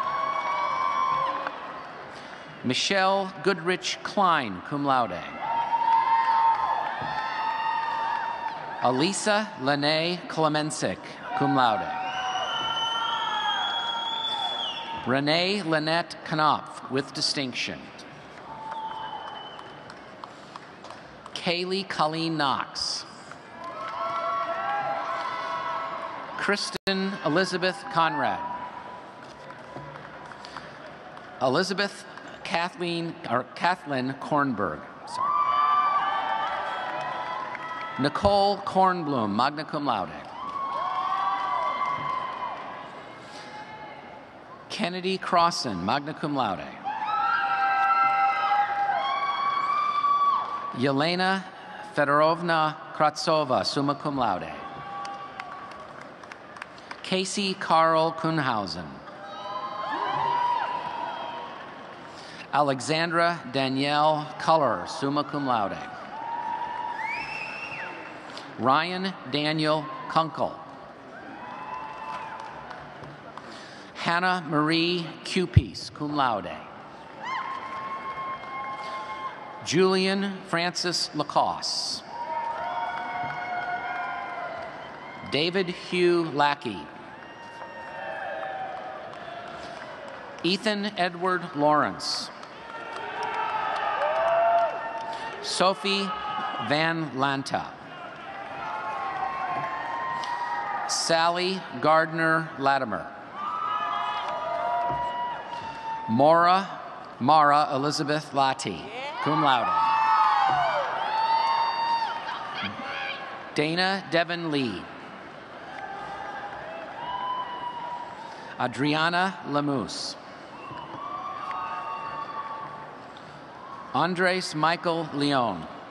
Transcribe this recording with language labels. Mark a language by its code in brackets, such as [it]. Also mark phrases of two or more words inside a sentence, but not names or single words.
[en] Michelle Goodrich Klein, [la] cum laude. [en] Elisa Lene Klemensic, [la] cum laude. [en] Renee Lynette Knopf, with distinction. Kaylee Colleen Knox. Kristen Elizabeth Conrad. Elizabeth Kathleen Kornberg. Sorry. Nicole Kornblum, [la] magna cum laude. [en] Kennedy Crossan, [la] magna cum laude. [en] Yelena Fedorovna Kratsova, [la] summa cum laude. [en] Casey Carl Kuhnhausen. Alexandra Danielle Culler, [la] summa cum laude. [en] Ryan Daniel Kunkel. Hannah Marie Cupies, [la] cum laude. [en] Julian Francis Lacoste. David Hugh Lackey. Ethan Edward Lawrence. Sophie Van Lanta. Sally Gardner Latimer. Mara Elizabeth Lati, [la] cum laude. [en] Dana Devon Lee. Adriana Lamousse. Andres Michael Leon.